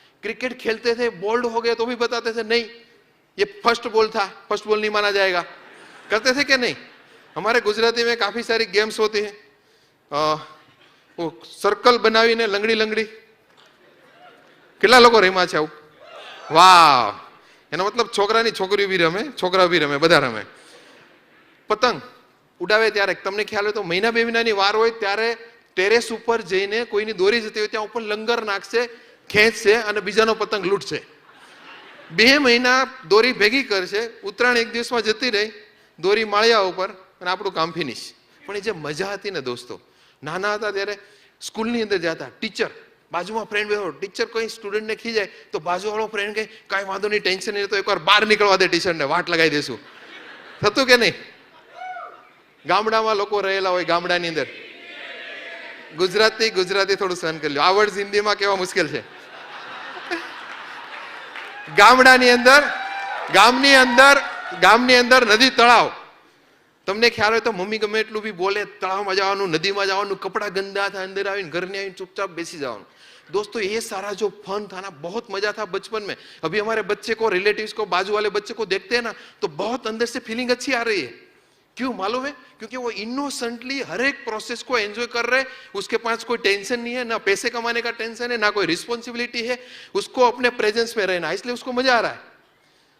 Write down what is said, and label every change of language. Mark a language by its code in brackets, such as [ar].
[hi] Cricket खेलते थे, bold हो गए तो भी बताते थे नहीं ये फर्स्ट बॉल था, फर्स्ट बॉल नहीं माना जाएगा। करते थे क्या? नहीं। हमारे गुजराती में काफी सारी गेम्स होती है। वो सर्कल बनावी ने लंगड़ी लंगड़ी, [gu] કેટલા લોકો રમ્યા છે આવું? વાહ! એનો मतलब છોકરાની છોકરી બી રમે, છોકરા બી રમે, બધા રમે. પતંગ ઉડાવે ત્યારે તમને ખ્યાલ હોય તો મહિના 2 મહિનાની વાર હોય ત્યારે ટેરેસ ઉપર જઈને કોઈની દોરી જતી હોય ત્યાં ઉપર લંગર નાખશે, ખેંચશે અને બીજાનો પતંગ લૂંટશે. 2 મહિના દોરી ભેગી કરશે, ઉત્તરાયણ 1 દિવસમાં જતી રહી, દોરી માળિયા ઉપર અને આપણું કામ ફિનિશ. પણ એ જે મજા હતી ને દોસ્તો, નાના હતા ત્યારે સ્કૂલની અંદર જતા, ટીચર બાજુમાં ફ્રેન્ડ બેઠો, ટીચર કોઈ સ્ટુડન્ટને ખીજાય તો બાજુવાળો ફ્રેન્ડ કહે કાંઈ વાંધો નહીં, ટેન્શન નહીં, તો એકવાર બહાર નીકળવા દે, ટીચરને વાટ લગાવી દેશું. થતું કે નહીં? ગામડામાં લોકો રહેલા હોય, ગામડાની અંદર ગુજરાતી થોડું સહન કરી લો, આ વર્ડ હિન્દીમાં કેવા મુશ્કેલ છે. ગામડાની અંદર નદી તળાવ, તમને ખ્યાલ હોય તો મમ્મી ગમે એટલું બી બોલે, તળાવમાં જવાનું, નદીમાં જવાનું, કપડા ગંદા થાય, અંદર આવીને ઘરની आવીને चुपचाप બેસી જવાનું. [hi] दोस्तों ये सारा जो फन था ना, बहुत मजा था बचपन में. अभी हमारे बच्चे को, रिलेटिव्स को, बाजू वाले बच्चे को देखते हैं ना तो बहुत अंदर से फीलिंग अच्छी आ रही है. क्यों मालूम है? क्योंकि वो इनोसेंटली हर एक प्रोसेस को एंजॉय कर रहे, उसके पास कोई टेंशन नहीं है, ना पैसे कमाने का टेंशन है, ना कोई रिस्पॉन्सिबिलिटी है, उसको अपने प्रेजेंस में रहना, इसलिए उसको मजा आ रहा है.